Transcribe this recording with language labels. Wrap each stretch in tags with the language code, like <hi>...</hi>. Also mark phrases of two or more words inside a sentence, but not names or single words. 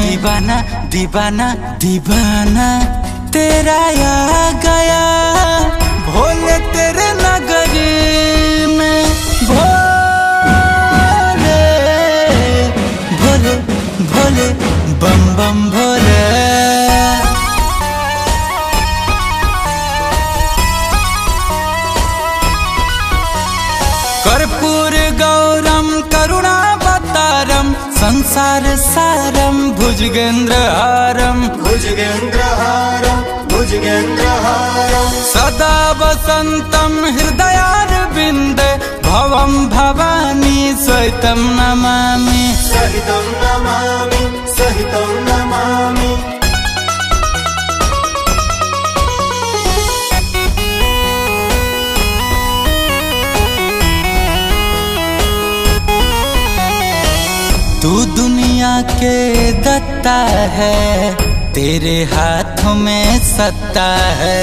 <hi>दीवाना दीवाना दीवाना तेरा आ गया भोले तेरे नगरी में। भोले भोले भोले बम बम भोले।</hi> <sa>कर्पूर गौरम करुणावतारम, संसार सारम भुजगेंद्रहारम, भुजगेंद्रहारम भुजगेंद्रहारम। सदा वसंतम हृदयारविंदे, भवम भवानी सहितं नमामि, सहितं नमामि, सहितं नमामि।</sa> <hi>तू दुनिया के दत्ता है, तेरे हाथों में सत्ता है।</hi>